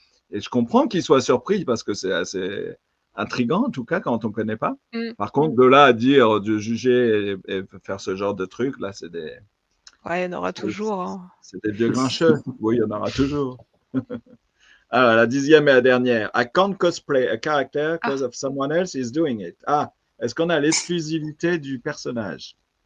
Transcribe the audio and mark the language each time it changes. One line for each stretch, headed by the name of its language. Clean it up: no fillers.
French: Et je comprends qu'ils soient surpris parce que c'est assez intriguant, en tout cas, quand on ne connaît pas. Mm. Par contre, de là à dire, de juger et faire ce genre de trucs, là, Ouais, il y en aura toujours, hein. c'est des vieux grincheux. Oui, il y en aura toujours. Alors, la 10e et la dernière.
English: I can't cosplay a character Ah, because of someone else is doing it.
French: Ah, est-ce qu'on a l'exclusivité du personnage?